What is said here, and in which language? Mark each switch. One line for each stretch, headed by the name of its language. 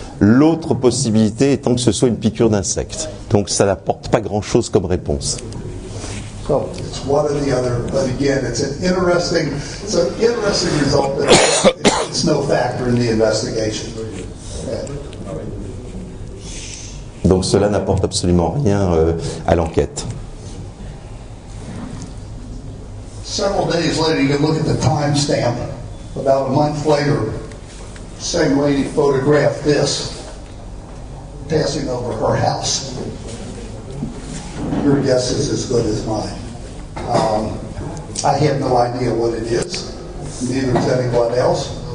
French: L'autre possibilité étant que ce soit une piqûre d'insecte. Donc ça n'apporte pas grand-chose comme réponse.
English: So it's one or the other, but again, it's an interesting result, but it's no factor in the investigation.
French: Donc cela n'apporte absolument rien à l'enquête.
English: Several days later, you can look at the timestamp. About a month later, same lady photographed this, passing over her house. Your guess is as good as mine. I have no idea what it is, neither does anyone else.